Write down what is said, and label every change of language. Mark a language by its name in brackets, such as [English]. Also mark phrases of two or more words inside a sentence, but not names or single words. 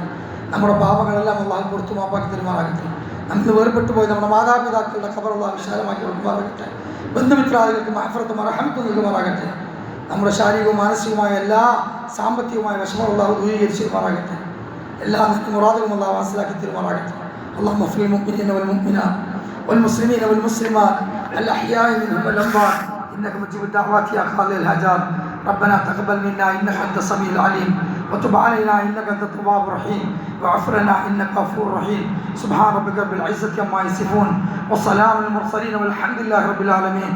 [Malayalam] നമ്മുടെ പാപങ്ങളെല്ലാം അല്ലാഹു പുറത്തു മാപ്പാക്കി തരുമാറാകട്ടെ. നമുക്ക് വേർപെട്ടു പോയി നമ്മുടെ മാതാപിതാക്കളുടെ ഖബർ അല്ലാഹു വിശാലമാക്കി കൊടുക്കുമാറാകട്ടെ. ബന്ധുമിത്രാദികൾക്ക് മഅഫറത്തും റഹ്മത്തും നൽകുമാറാകട്ടെ. നമ്മുടെ ശാരീരികവും മാനസികവുമായ എല്ലാ സാമ്പത്തികവുമായ വിഷമവും അല്ലാഹു ദൂരീകരിച്ച് തരുമാറാകട്ടെ. എല്ലാ മുറാദുകളും അല്ലാഹു വാസിലാക്കി തരുമാറാകട്ടെ. [Arabic] اللهم اغفر للمؤمنين والمؤمنات والمسلمين والمسلمات الأحياء منهم والأموات إنك مجيب الدعوات يا قاضي الحاجات. ربنا تقبل منا إنك أنت السميع العليم وتب علينا إنك أنت التواب الرحيم واغفر لنا إنك غفور رحيم. سبحان ربك رب العزة عما يصفون وسلام على المرسلين والحمد لله رب العالمين.